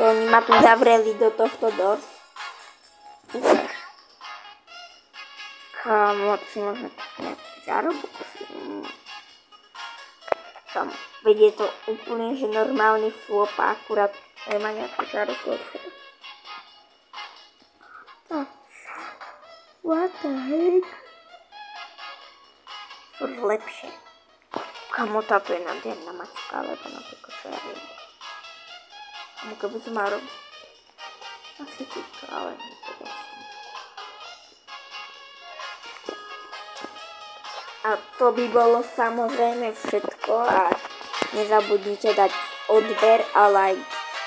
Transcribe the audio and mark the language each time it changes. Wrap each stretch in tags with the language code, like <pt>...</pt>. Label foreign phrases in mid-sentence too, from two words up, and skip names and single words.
<sk>Počkej, oni ma tu zavreli do tohto dosť. Ukáž. Kámo, si možno nejaký zárobok. Kámo, veď je to úplne, že normálny flop a akurát nemá nejaký zárobok.</sk> <en>What the heck?</en> <sk>Furt lepšie. Kámo, táto je nádherná mačka, alebo napríklad čo ja viem. Kámo, keby som mal robiť. Asi týto, ale nepoviem. A to by bolo samozrejme všetko a nezabudnite dať odber a like.</sk>